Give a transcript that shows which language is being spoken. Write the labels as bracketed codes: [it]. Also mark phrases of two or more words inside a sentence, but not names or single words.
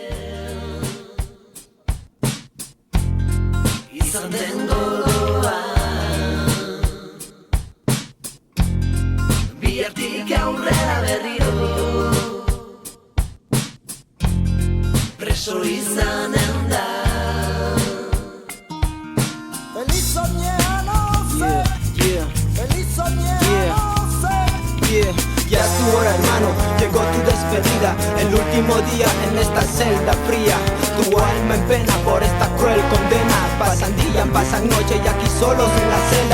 [eu] Izan den gogoa bihartik aurrera berriro preso izanen da. [es] Feliz soñano sé, feliz soñano sé. Ya es tu hora, hermano, llegó tu despedida, el último día en esta celda fría. Tu alma en pena por esta cruel condena. Pasan días, pasan noches y aquí solos en la celda.